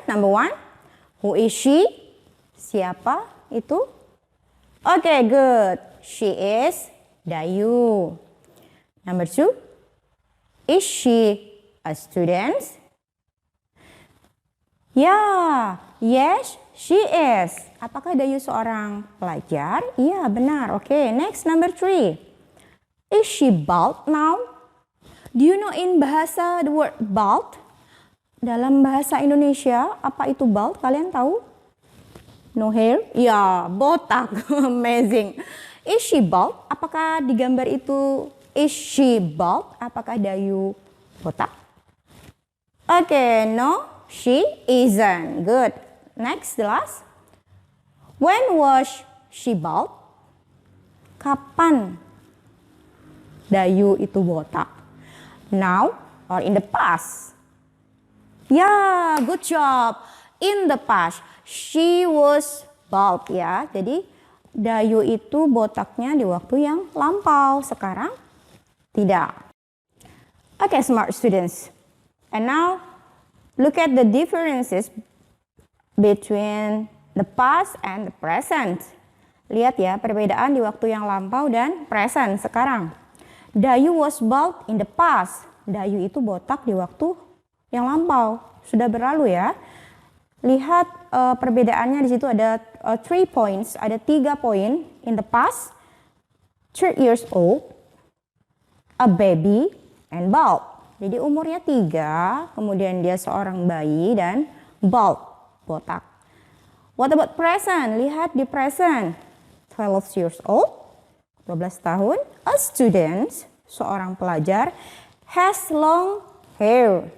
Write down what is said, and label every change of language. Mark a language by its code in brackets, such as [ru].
[en] Number one, who is she? [id] Siapa itu? [en] Okay, good. She is Dayu. Number two, is she a student? Yeah, yes, she is. [id] Apakah Dayu seorang pelajar? Iya, benar. [en] Okay, next number three. Is she bald now? Do you know in bahasa the word bald? [id] Dalam bahasa Indonesia, apa itu bald? Kalian tahu? [en] No hair? [id] Ya, botak. [en] Amazing. Is she bald? [id] Apakah di gambar itu [en] is she bald? [id] Apakah Dayu botak? [en] Okay, no, she isn't. Good. Next, the last. When was she bald? [id] Kapan Dayu itu botak? [en] Now or in the past? Yeah, good job. In the past, she was bald ya. [id] Jadi Dayu itu botaknya di waktu yang lampau. Sekarang tidak. [en] Okay, smart students. And now look at the differences between the past and the present. [id] Lihat ya perbedaan di waktu yang lampau dan present sekarang. [en] Dayu was bald in the past. [id] Dayu itu botak di waktu yang lampau. Sudah berlalu ya. Lihat perbedaannya di situ ada 3 points, ada 3 poin. [en] In the past, 3 years old, a baby, and bald. [id] Jadi umurnya 3, kemudian dia seorang bayi dan bald, botak. [en] What about present? [id] Lihat di present, [en] 12 years old, [id] 12 tahun, [en] a student, [id] seorang pelajar, [en] has long hair.